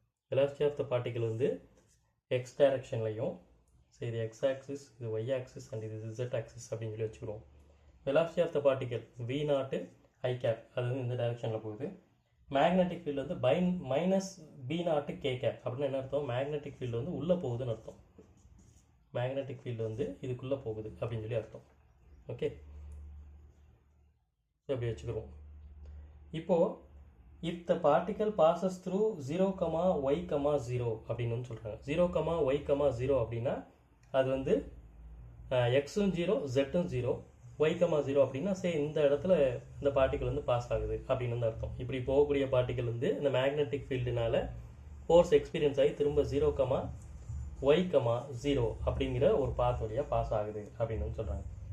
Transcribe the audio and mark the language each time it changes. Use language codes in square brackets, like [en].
[en] velocity of the particle [ta] வந்து x டைரெக்ஷன்லையும், சரி இது x ஆக்சிஸ், இது y ஆக்சிஸ் அண்ட் இது z ஆக்சிஸ் அப்படின்னு சொல்லி வச்சுக்கிறோம். [en] velocity of the particle v naught I cap [ta] அது வந்து இந்த டைரெக்ஷனில் போகுது. மேக்னெட்டிக் ஃபீல்டு வந்து minus b naught k cap அப்படின்னு என்ன அர்த்தம்? மேக்னெட்டிக் ஃபீல்டு வந்து உள்ளே போகுதுன்னு அர்த்தம். மேக்னெட்டிக் ஃபீல்டு வந்து இதுக்குள்ளே போகுது அப்படின்னு சொல்லி அர்த்தம். ஓகே, அப்படி வச்சுக்கிறோம். இப்போது [en] if the particle passes through 0, y, 0 [ta] அப்படின்னு சொல்கிறாங்க. 0, y, 0 அப்படின்னா அது வந்து எக்ஸும் 0, ஜெட்டும் 0, y, 0 அப்படின்னா இந்த இடத்துல இந்த பார்ட்டிக்கல் வந்து பாஸ் ஆகுது அப்படின்னு வந்து அர்த்தம். இப்படி போகக்கூடிய பார்ட்டிக்கல் வந்து இந்த மேக்னெட்டிக் ஃபீல்டுனால ஃபோர்ஸ் எக்ஸ்பீரியன்ஸ் ஆகி திரும்ப 0, y, 0 அப்படிங்கிற ஒரு பாத் வழியாக பாஸ் ஆகுது அப்படின்னு வந்து சொல்கிறாங்க.